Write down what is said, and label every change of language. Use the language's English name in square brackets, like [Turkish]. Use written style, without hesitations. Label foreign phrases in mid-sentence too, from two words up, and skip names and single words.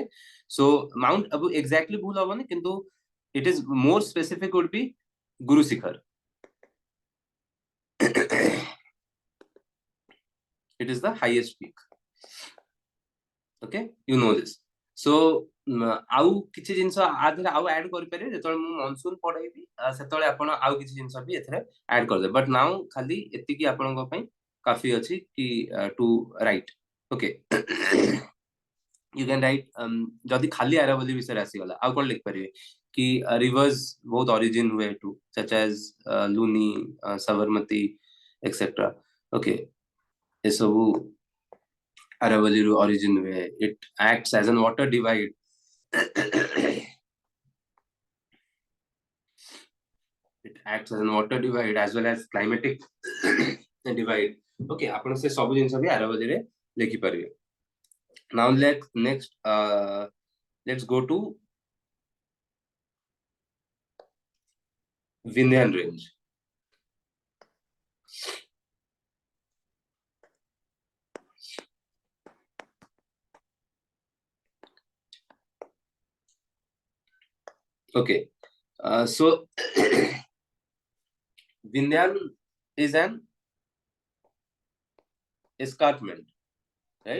[English] so Mount Abu exactly [Odia] ଭୁଲ ହବନି, କିନ୍ତୁ [English] it is more specific would be Guru Shikhar it is the highest peak, okay, you know this। [Odia] so ଆଉ କିଛି ଜିନିଷ ଆଧରେ ଆଉ ଆଡ୍ କରିପାରିବେ, ଯେତେବେଳେ ମୁଁ ମନସୁନ ପଢେଇବି ସେତେବେଳେ ଆପଣ ଆଉ କିଛି ଜିନିଷ ବି ଏଥିରେ ଆଡ୍ କରିଦେବେ, [English] but now [Odia] ଖାଲି ଏତିକି ଆପଣଙ୍କ ପାଇଁ କାଫି ଅଛି କି [English] to write, [Odia] ଓକେ। [English] you can write [Odia] ଯଦି ଖାଲି ଆରାବଲି ବିଷୟରେ ଆସିଗଲା ଆଉ କଣ ଲେଖିପାରିବେ କି rivers ବହୁତ origin ହୁଏ [English] to such as [Odia] ଲୁନି, ସାବରମତୀ etc, okay, ଏସବୁ Aravalli ରୁ origin ହୁଏ। [English] it acts as an water divide it acts as an water divide as well as climatic divide, [Odia] okay, ଆପଣ ସେ ସବୁ ଜିନିଷ ବି ଆରାବଲି ରେ ଲେଖି ପାରିବେ। [English] now let's go to Vindhyan range। okay, so Vindhyan is an escarpment, right?